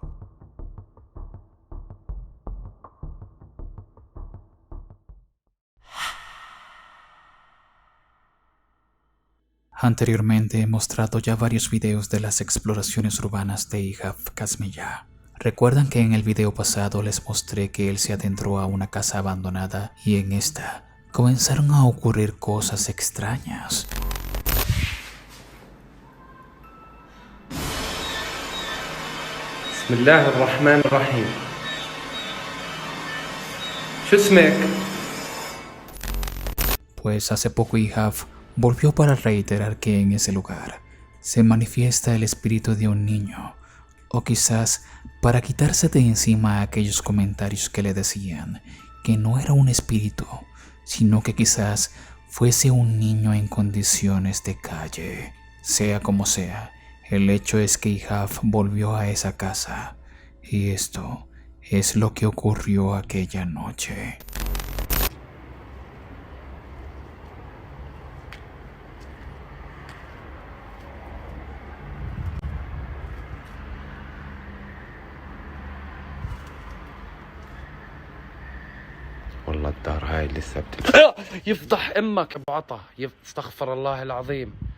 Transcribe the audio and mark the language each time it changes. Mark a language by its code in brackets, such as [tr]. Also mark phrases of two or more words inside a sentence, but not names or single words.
[es] Anteriormente he mostrado ya varios videos de las exploraciones urbanas de Ihab Kazmiyah. Recuerdan que en el video pasado les mostré que él se adentró a una casa abandonada y en esta comenzaron a ocurrir cosas extrañas. [ar] بسم الله الرحمن الرحيم شو اسمك؟ [es] Pues hace poco Ihab volvió para reiterar que en ese lugar se manifiesta el espíritu de un niño, o quizás para quitarse de encima aquellos comentarios que le decían que no era un espíritu, sino que quizás fuese un niño en condiciones de calle. Sea como sea, el hecho es que Ihab volvió a esa casa, y esto es lo que ocurrió aquella noche. [ar] والله الدار هاي لسه يفضح امك ابو عطا استغفر الله العظيم